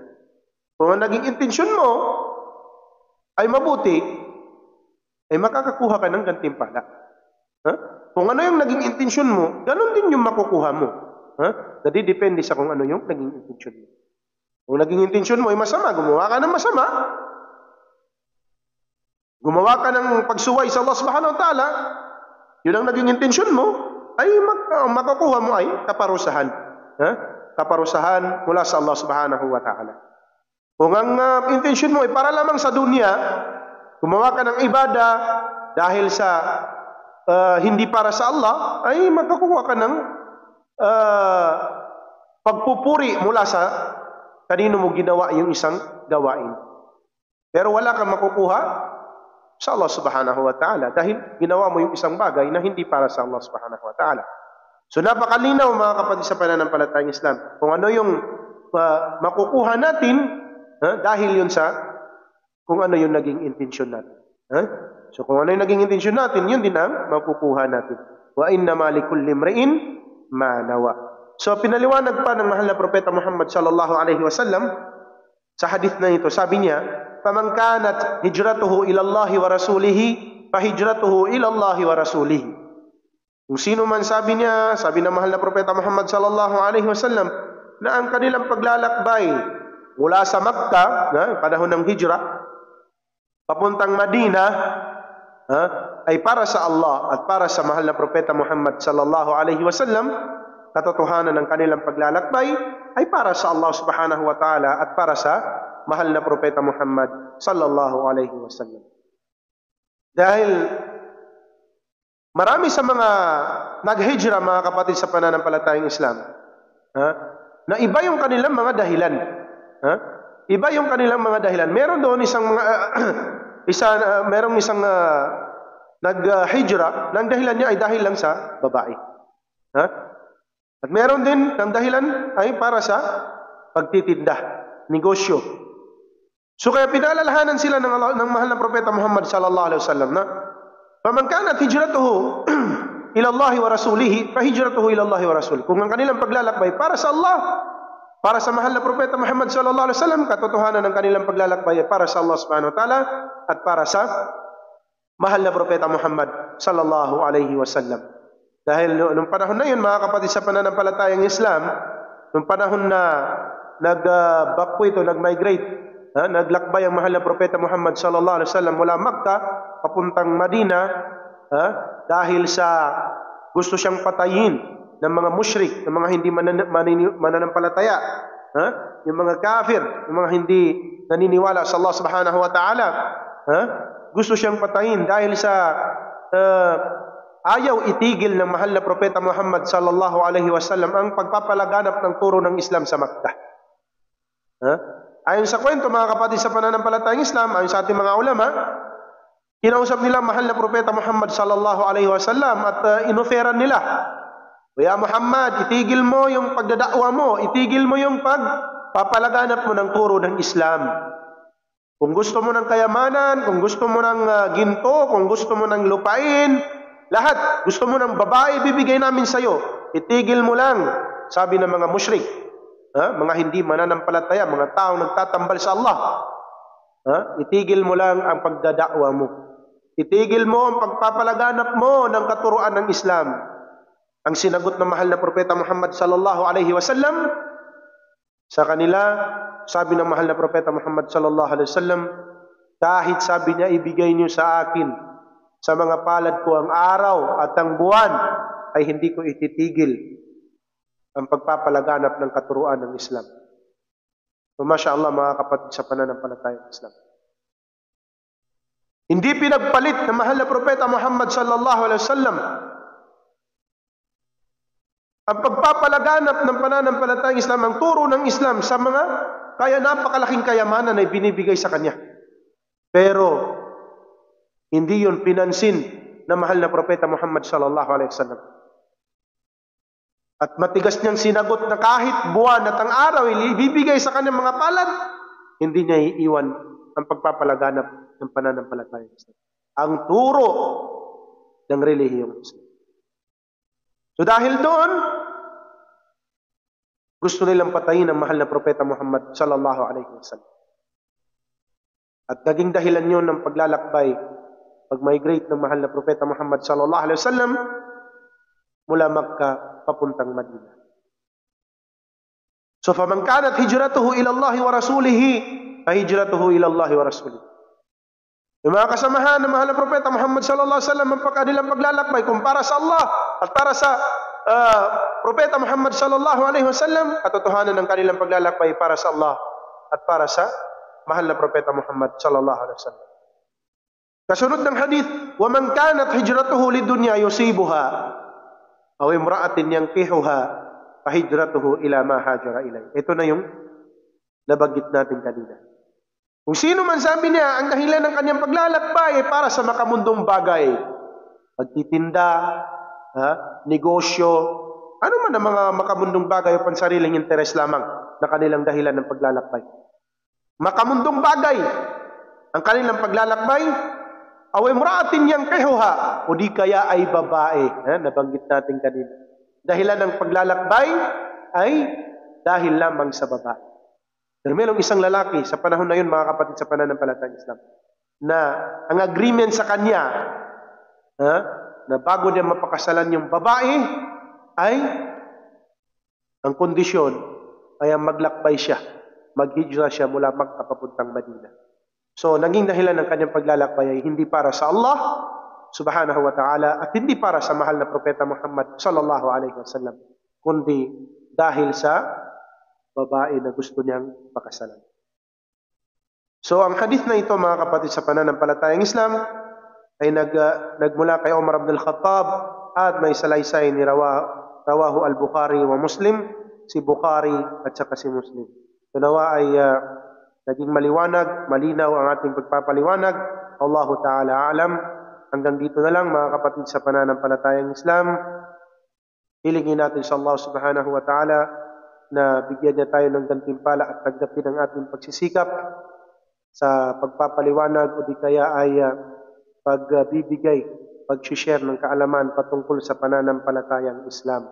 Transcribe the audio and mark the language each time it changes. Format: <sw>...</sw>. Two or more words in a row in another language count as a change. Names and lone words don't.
<tl>Kung ang naging intensyon mo ay mabuti, ay makakakuha ka ng gantimpala. Kung ano yung naging intensyon mo, ganun din yung makukuha mo. Nadidepende sa kung ano yung naging intensyon mo. Kung naging intensyon mo ay masama, gumawa ka ng masama. Gumawa ka ng pagsuway sa</tl> <ar>الله سبحانه وتعالى,</ar> <tl>yun ang naging intensyon mo, ay makukuha mo ay kaparusahan. Kaparusahan mula sa</tl> <ar>الله سبحانه وتعالى.</ar> <tl>Kung ang intensyon mo ay para lamang sa dunya, gumawa ka ng ibadah dahil sa hindi para sa Allah, ay makakuha ka ng pagpupuri mula sa kanino mo ginawa yung isang gawain. Pero wala kang makukuha sa</tl> <ar>الله سبحانه وتعالى</ar> <tl>dahil ginawa mo yung isang bagay na hindi para sa</tl> <ar>الله سبحانه وتعالى.</ar> <tl>So napakalinaw mga kapatid sa pananampalatayang Islam kung ano yung makukuha natin dahil yun sa kung ano yung naging intensyon natin. So kung ano yung naging intensyon natin, yun din ang makukuha natin.</tl> <ar>وإنما لكل امرئ ما نوى.</ar> <tl>So pinaliwanag pa ng mahal na propeta Muhammad</tl> <ar>صلى الله عليه وسلم</ar> <tl>sa hadith na ito, sabi niya,</tl> <ar>"فمن كانت هجرته إلى الله ورسوله فهجرته إلى الله ورسوله, fa hijratuhu ila Allah wa rasulihi."</ar> <tl>Kung sino man, sabi niya, sabi ng mahal na propeta Muhammad</tl> <ar>صلى الله عليه وسلم,</ar> <tl>na ang kanilang paglalakbay mula sa Makkah, panahon ng hijrah, papuntang Madina, ay para sa Allah at para sa mahal na propeta Muhammad</tl> <ar>صلى الله عليه وسلم.</ar> <tl>Katotohanan ng kanilang paglalakbay ay para sa</tl> <ar>الله سبحانه وتعالى</ar> <tl>at para sa mahal na propeta Muhammad</tl> <ar>صلى الله عليه وسلم.</ar> <tl>Dahil marami sa mga naghijra mga kapatid sa pananampalatayang Islam, na iba yung kanilang mga dahilan. Iba yung kanilang mga dahilan. Meron doon isang nag-hijra, nang dahilan niya ay dahil lang sa babae. Ha? At meron din ng dahilan ay para sa pagtitinda, negosyo. So kaya pinaalalahanan sila ng mahal na propeta Muhammad</tl> <ar>صلى الله عليه وسلم na فمن كانت هجرته إلى الله ورسوله فهجرته إلى الله ورسوله.</ar> <tl>Kung ang kanilang paglalakbay para sa Allah, para sa mahal na propeta Muhammad</tl> <ar>صلى الله عليه وسلم,</ar> <tl>katotohanan ng kanilang paglalakbay ay para sa</tl> <ar>الله سبحانه وتعالى</ar> <tl>at para sa mahal na propeta Muhammad</tl> <ar>صلى الله عليه وسلم.</ar> <tl>Dahil nung panahon na yun, mga kapatid sa pananampalatayang Islam, nung panahon na nag-migrate, naglakbay ang mahal na propeta Muhammad</tl> <ar>صلى الله عليه وسلم</ar> <tl>mula Makkah papuntang Madina, dahil sa gusto siyang patayin ng mga musyrik, ng mga hindi mananampalataya, yung mga kafir, yung mga hindi naniniwala sa</tl> <ar>الله سبحانه وتعالى,</ar> <tl>gusto siyang patayin dahil sa ayaw itigil ng mahal na propeta Muhammad</tl> <ar>صلى الله عليه وسلم</ar> <tl>ang pagpapalaganap ng turo ng Islam sa Makkah. Ayon sa kwento, mga kapatid sa pananampalatayang Islam, ayon sa ating mga ulama, kinausap nila mahal na propeta Muhammad</tl> <ar>صلى الله عليه وسلم</ar> <tl>at inoferan nila, "Ya Muhammad, itigil mo yung pagdadakwa mo, itigil mo yung pagpapalaganap mo ng turo ng Islam. Kung gusto mo ng kayamanan, kung gusto mo ng ginto, kung gusto mo ng lupain, lahat, gusto mo ng babae, bibigay namin sa iyo. Itigil mo lang," sabi ng mga musyrik, mga hindi mananampalataya, mga taong nagtatambal sa Allah. Itigil mo lang ang pagdadakwa mo. Itigil mo ang pagpapalaganap mo ng katuruan ng Islam. Ang sinagot ng mahal na propeta Muhammad</tl> <ar>صلى الله عليه وسلم</ar> <tl>sa kanila, sabi ng mahal na propeta Muhammad</tl> <ar>صلى الله عليه وسلم,</ar> <tl>kahit sabi niya, ibigay niyo sa akin sa mga palad ko ang araw at ang buwan, ay hindi ko ititigil ang pagpapalaganap ng katuruan ng Islam. So, mashallah, mga kapatid sa pananampalatayang Islam, hindi pinagpalit ng mahal na propeta Muhammad</tl> <ar>صلى الله عليه وسلم</ar> <tl>ang pagpapalaganap ng pananampalatayang Islam, ang turo ng Islam sa mga napakalaking kayamanan na binibigay sa kanya. Pero hindi yun pinansin na mahal na propeta Muhammad</tl> <ar>صلى الله عليه وسلم.</ar> <tl>At matigas niyang sinagot na kahit buwan at ang araw ibibigay sa kanyang mga palad, hindi niya iiwan ang pagpapalaganap ng pananampalatayang Islam, ang turo ng relihiyong Islam. So dahil doon, gusto nilang patayin ang mahal na propeta Muhammad</tl> <ar>صلى الله عليه وسلم.</ar> <tl>At naging dahilan yun ng paglalakbay, pag-migrate ng mahal na propeta Muhammad</tl> <ar>صلى الله عليه وسلم</ar> <tl>mula Makkah papuntang Madina.</tl> <ar>So فمن كانت هجرته إلى الله ورسوله فهجرته إلى الله ورسوله fa hijratuhu ila Allah wa rasulihi.</ar> <tl>Yung mga kasamahan ng mahal na propeta Muhammad</tl> <ar>صلى الله عليه وسلم,</ar> <tl>ang kanilang paglalakbay kung para sa Allah at para sa propeta Muhammad</tl> <ar>صلى الله عليه وسلم,</ar> <tl>katotohanan ng kanilang paglalakbay para sa Allah at para sa mahal na propeta Muhammad</tl> <ar>صلى الله عليه وسلم.</ar> <tl>Kasunod ng hadith,</tl> <ar>"ومن كانت هجرته لدنيا يصيبها أو امرأة ينكحها فهجرته إلى ما هاجر إليه."</ar> <tl>Ito na yung nabanggit natin kanina. Kung sino man, sabi niya, ang dahilan ng kanyang paglalakbay ay para sa makamundong bagay, pagtitinda, negosyo, ano man ang mga makamundong bagay o pansariling interes lamang na kanilang dahilan ng paglalakbay. Makamundong bagay ang kanilang paglalakbay,</tl> <ar>أو امرأة ينكحها,</ar> <tl>o di kaya ay babae, nabanggit natin kanina. Dahilan ng paglalakbay ay dahil lamang sa babae. Pero mayroong isang lalaki sa panahon na yun, mga kapatid sa pananampalatayang Islam, na ang agreement sa kanya, na bago niya mapakasalan yung babae, ay ang kondisyon ay ang maglakbay siya, maghijra siya mula Makkah papuntang Madina. So, naging dahilan ng kanyang paglalakbay ay hindi para sa</tl> <ar>الله سبحانه وتعالى</ar> <tl>at hindi para sa mahal na propeta Muhammad</tl> <ar>صلى الله عليه وسلم,</ar> <tl>kundi dahil sa babae na gusto niyang pakasalan. So, ang hadith na ito, mga kapatid sa pananampalatayang Islam, ay nagmula kay Umar ibn al-Khattab at may salaysay ni</tl> <ar>رواه البخاري ومسلم,</ar> <tl>si Bukhari at saka si Muslim. So, nawa ay naging maliwanag, malinaw ang ating pagpapaliwanag.</tl> <ar>الله تعالى أعلم.</ar> <tl>Hanggang dito na lang mga kapatid sa pananampalatayang Islam. Hilingin natin sa</tl> <ar>الله سبحانه وتعالى</ar> <tl>na bigyan niya tayo ng gantimpala at tanggapin ang ating pagsisikap sa pagpapaliwanag o di kaya ay pagbibigay, pag-share ng kaalaman patungkol sa pananampalatayang Islam.</tl>